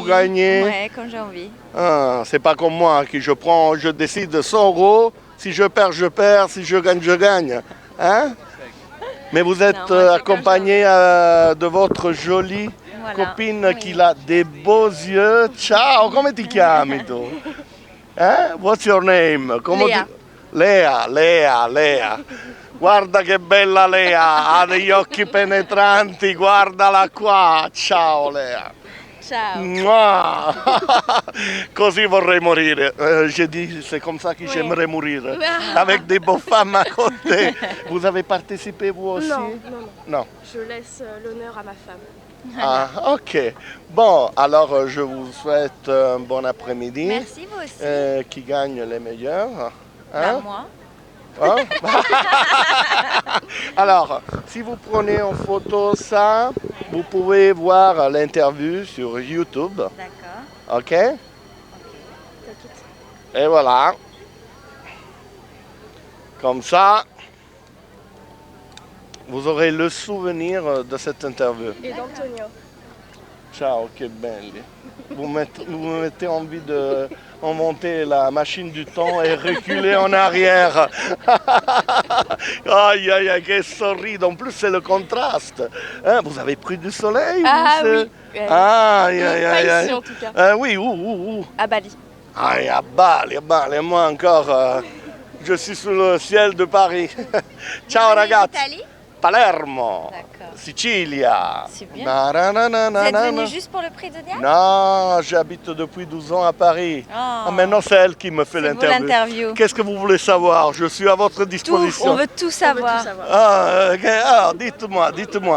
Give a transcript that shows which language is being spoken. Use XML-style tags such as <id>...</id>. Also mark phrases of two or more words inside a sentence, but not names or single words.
<fr>vous gagnez? Ouais, quand j'ai envie. Ah, c'est pas comme moi, qui je décide 100 €. Si je perds, je perds. Si je gagne, je gagne. Hein? Mais vous êtes Non, moi, c'est accompagné de votre jolie Voilà. copine Oui. qui a des beaux yeux.</fr> <it>Ciao, come ti chiami tu?</it> <en>What's your name?</en> <it>Lea. Lea. Guarda che bella Lea, ha degli occhi penetranti, guardala qua. Ciao Lea. Ciao. Mouah. Così vorrei morire.</it> <fr>J'ai dit, c'est comme ça que j'aimerais mourir. Avec des beaux femmes à côté. Vous avez participé vous aussi? Non. Je laisse l'honneur à ma femme. Ah, ok. Bon, alors je vous souhaite un bon après-midi. Merci, vous aussi. Qui gagne les meilleurs. Bah, moi. Hein? Alors, si vous prenez en photo ça, vous pouvez voir l'interview sur YouTube. D'accord. Ok? Et voilà. Comme ça, vous aurez le souvenir de cette interview. Et d'Antonio.</fr> <it>Ciao, che belli.</it> <fr>Vous me mettez envie de monter la machine du temps et reculer en arrière. Aïe, aïe, aïe, quel sourire. En plus, c'est le contraste. Hein, vous avez pris du soleil? Ah ou oui. Aïe, aïe, Pas aïe, ici aïe. en tout cas. Oui, où? À Bali. Aïe, à Bali. Moi encore, je suis sous le ciel de Paris.</fr> <it>Ciao, ragazzi.</it> <fr>Italie? Palermo. D'accord. Sicilia. C'est bien. Nananana. Vous êtes venu juste pour le prix de Diane? Non, j'habite depuis 12 ans à Paris. Oh. Ah, maintenant, c'est elle qui me fait C'est vous l'interview. l'interview. Qu'est-ce que vous voulez savoir? Je suis à votre Tout, disposition. on veut tout savoir. Ah, ok. Alors, dites-moi.</fr>